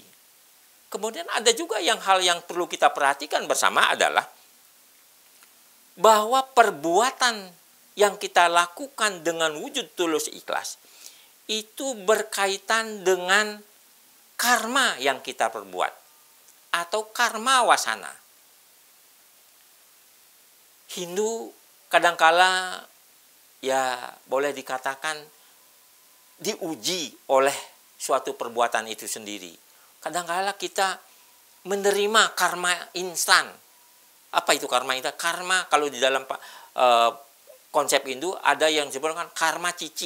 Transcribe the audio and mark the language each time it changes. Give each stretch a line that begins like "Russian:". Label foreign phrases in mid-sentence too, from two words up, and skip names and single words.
Indonesian: Kemudian ada juga hal yang perlu kita perhatikan bersama adalah bahwa perbuatan yang kita lakukan dengan wujud tulus ikhlas itu berkaitan dengan karma yang kita perbuat atau karma wasana. Hindu kadangkala ya boleh dikatakan diuji oleh suatu perbuatan itu sendiri. Kadangkala kita menerima karma instan. Apa itu karma instan? Karma kalau di dalam konsep Hindu ada yang disebutkan karma cicih.